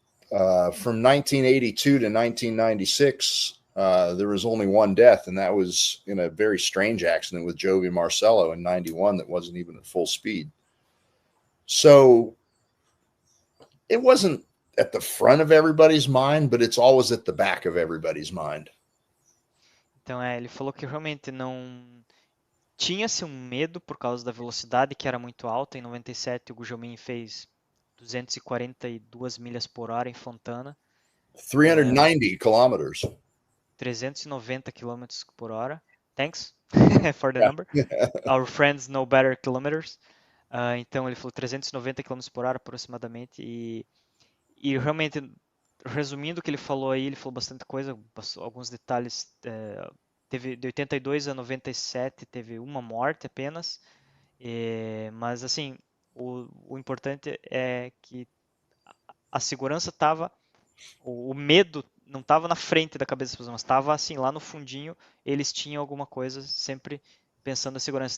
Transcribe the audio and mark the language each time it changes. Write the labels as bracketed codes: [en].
[en] From 1982 to 1996, there was only one death, and that was in a very strange accident with Jovi Marcello in 91 that wasn't even at full speed. So it wasn't at the front of everybody's mind, but it's always at the back of everybody's mind. [pt] Então, ele falou que realmente não tinha-se um medo por causa da velocidade que era muito alta. Em 97, o Gugelmin fez 242 milhas por hora em Fontana. [en] 390 kilometers. [pt] 390 kilometros por hora. [en] Thanks for the number. Our friends know better kilometers. [pt] Então, ele falou 390 km por hora aproximadamente. E realmente, resumindo o que ele falou aí, ele falou bastante coisa, alguns detalhes. Teve de 82 a 97, teve uma morte apenas. Mas, assim, o importante é que a segurança estava, o medo não estava na frente da cabeça das pessoas, mas estava assim, lá no fundinho, eles tinham alguma coisa sempre pensando na segurança.